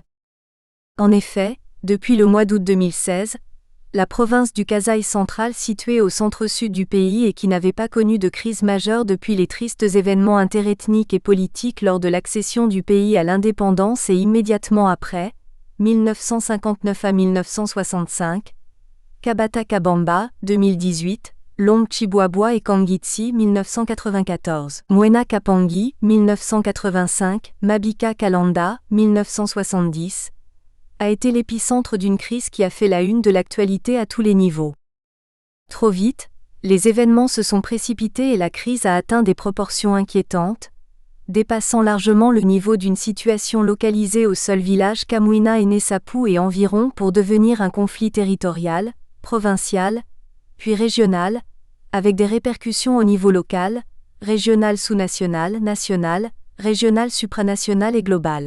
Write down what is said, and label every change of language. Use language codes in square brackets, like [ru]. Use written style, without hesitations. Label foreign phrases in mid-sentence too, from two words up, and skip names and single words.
[fr] En effet, depuis le mois d'août 2016, la province du Kasaï central située au centre-sud du pays et qui n'avait pas connu de crise majeure depuis les tristes événements interethniques et politiques lors de l'accession du pays à l'indépendance et immédiatement après, 1959 à 1965, Kabata Kabamba, 2018, Long Chiboabwa et Kangitsi, 1994, Mwena Kapangi, 1985, Mabika Kalanda, 1970, a été l'épicentre d'une crise qui a fait la une de l'actualité à tous les niveaux. Trop vite, les événements se sont précipités et la crise a atteint des proportions inquiétantes, dépassant largement le niveau d'une situation localisée au seul village Kamwina et Nessapu et environ pour devenir un conflit territorial, provincial, puis régional, avec des répercussions au niveau local, régional sous-national, national, régional supranational et global.